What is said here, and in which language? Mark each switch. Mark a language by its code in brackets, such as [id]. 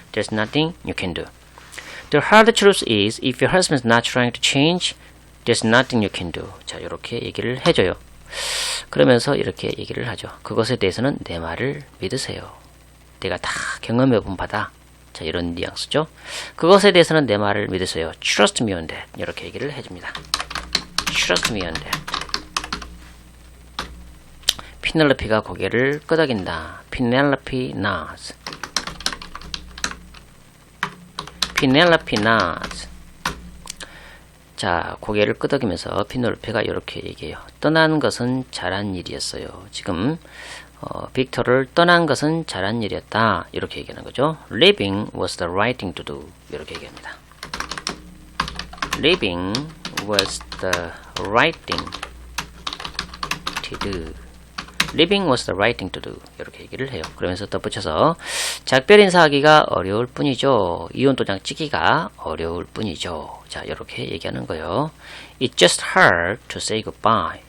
[en] There's nothing you can do. The hard truth is, if your husband's not trying to change, there's nothing you can do. [ko] 자, 이렇게 얘기를 해줘요. 그러면서 이렇게 얘기를 하죠. 그것에 대해서는 내 말을 믿으세요. 내가 다 경험해본 바다. 자, 이런 뉘앙스죠. 그것에 대해서는 내 말을 믿으세요. [en] Trust me on that. [ko] 이렇게 얘기를 해줍니다. [en] Trust me on that. [ko] 피넬로피가 고개를 끄덕인다. [en] Penelope nods. Penelope nods. [ko] 자, 고개를 끄덕이면서 피넬로페가 이렇게 얘기해요. 떠난 것은 잘한 일이었어요. 지금 빅터를 떠난 것은 잘한 일이었다. 이렇게 얘기하는 거죠. [en] Leaving was the right thing to do. [ko] 이렇게 얘기합니다. [en] Leaving was the right thing to do. Leaving was the right thing to do. [ko] 이렇게 얘기를 해요. 그러면서 덧붙여서 작별 인사하기가 어려울 뿐이죠. 이혼 도장 찍기가 어려울 뿐이죠. 자, 이렇게 얘기하는 거예요. [en] It's just hard to say goodbye.